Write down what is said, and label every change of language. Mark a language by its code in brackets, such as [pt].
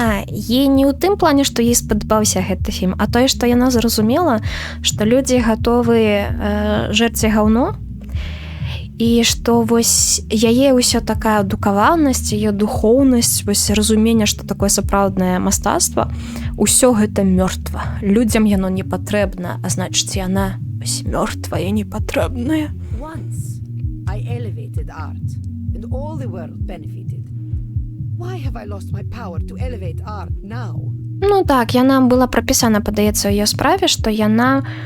[be] Ей не ў тым плане, што ей спадабаўся гэты фільм, а тое, што яна зразумела, што людзі гатовы жэрці гаўно, і што вось яе ўсё такая адукаванасць, яе духоўнасць, вось разуменне, што такое сапраўднае мастацтва, усё гэта мёртва. Людзям яно не патрэбна, а значыць, яна вось мёртвая, непатрэбная. [en] Once I elevated art, and all the world benefited. Why have I lost my power to elevate art now? [be] Ну так, яна была прапісана, падаецца, ў яе справе, што яна...